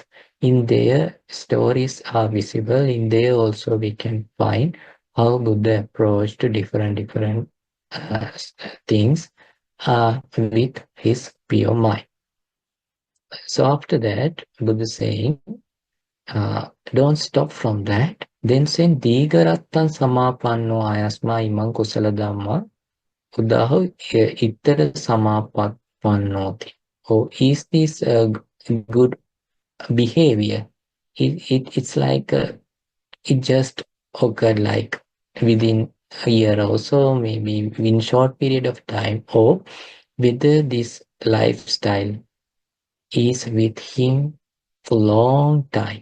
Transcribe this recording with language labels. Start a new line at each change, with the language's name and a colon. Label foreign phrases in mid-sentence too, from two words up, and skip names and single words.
English: In there, stories are visible. In there also we can find how Buddha approached to different things with his pure mind. So after that, Buddha saying, don't stop from that. Then saying,
Pali: Digarattan samapanno ayasma imang kusala dhamma udaho ittara samapannoti.
English: Oh, is this a good behavior? It's like it just occurred like within a year or so, maybe in short period of time, or whether this lifestyle is with him for long time.